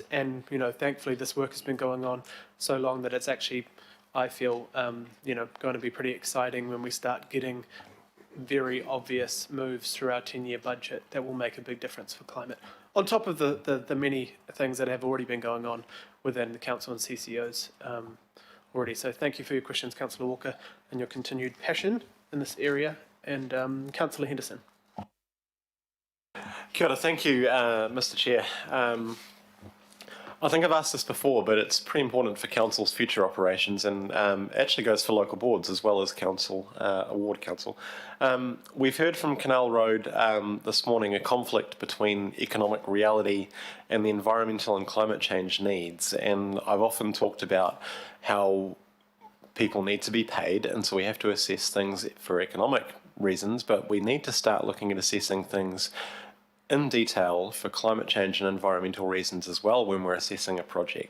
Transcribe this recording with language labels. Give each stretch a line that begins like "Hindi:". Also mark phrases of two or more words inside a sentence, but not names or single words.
English: And, thankfully this work has been going on so long that it's actually, I feel, going to be pretty exciting when we start getting very obvious moves through our 10-year budget that will make a big difference for climate. On top of the many things that have already been going on within the Council and CCOs already. So thank you for your questions, Councillor Walker, and your continued passion in this area. And Councillor Henderson.
Māori: Kia ora,
English: thank you, Mr. Chair. I think I've asked this before, but it's pretty important for council's future operations, and actually goes for local boards as well as council, ward council. We've heard from Canal Road this morning a conflict between economic reality and the environmental and climate change needs, and I've often talked about how people need to be paid, and so we have to assess things for economic reasons, but we need to start looking at assessing things in detail for climate change and environmental reasons as well when we're assessing a project.